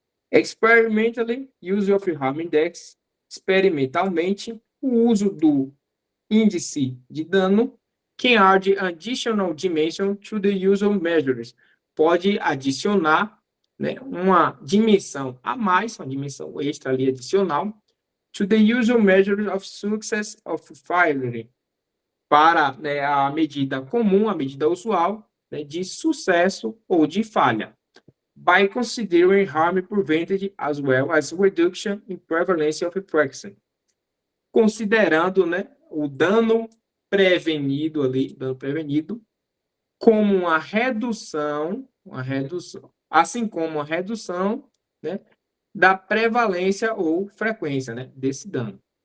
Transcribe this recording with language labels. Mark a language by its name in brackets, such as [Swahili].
[English] Experimentally, use of harm index, [Portuguese] experimentalmente, o uso do índice de dano [English] can add additional dimension to the usual measures, [Portuguese] pode adicionar, né, uma dimensão a mais, uma dimensão extra ali adicional, [English] to the usual measures of success of failure, [Portuguese] para, né, a medida comum, a medida usual, né, de sucesso ou de falha. [English] By considering harm prevented as well as reduction in prevalence of infection. [Portuguese] Considerando, né, o dano prevenido ali, como uma redução, assim como uma redução, né, da prevalência ou frequência, né, desse dano.